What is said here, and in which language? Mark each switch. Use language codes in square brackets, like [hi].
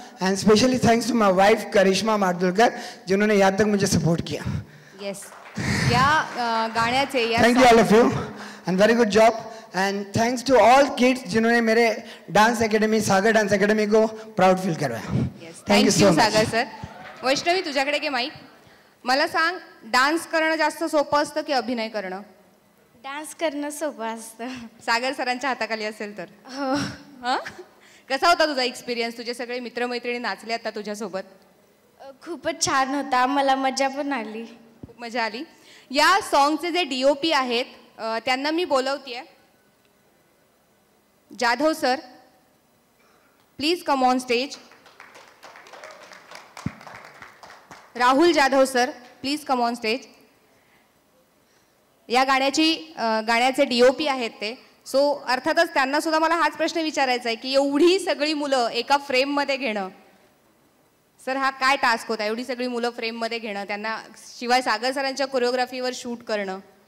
[en] and specially thanks to my wife Karishma Mardulkar, [hi] जिन्होंने यहाँ तक मुझे सपोर्ट किया. [mr] येस, या गाण्याचे [en] Thank you all of you and very good job. And thanks to all kids [hi] जिन्होंने मेरे डांस एकेडमी, सागर डांस एकेडमी को प्राउड फील करवाया. [mr] Thank you Sagar sir. Vaishnavi, तुझ्याकडे घे माईक. मला सांग, डान्स करणं जास्त सोपं असतं की अभिनय करणं? डान्स करणं सोपं असतं. सागर सरांच्या हाताखाली असेल तर. हो. हां, कसा होता तुझा एक्सपिरियन्स? तुझे सगळे मित्रमैत्रिणी नाचले आता तुझ्यासोबत? खूपच छान होता, मला मजा पण आली. खूप मजा आली. या सॉन्गचे जे DOP आहेत त्यांना मी बोलवतेय. [en] Jadhav sir, please come on stage. Rahul Jadhav sir, please come on stage. [mr] या गाण्याचे DOP आहेत ते. सो अर्थातच त्यांना सुद्धा मला हाच प्रश्न विचारायचा आहे की एवढी सगळी मुलं एका फ्रेममध्ये घेणं, सर हा काय टास्क होता? एवढी सगळी मुलं फ्रेममध्ये घेणं, त्यांना शिवाय सागर सरांच्या कोरिओग्राफीवर शूट करणं.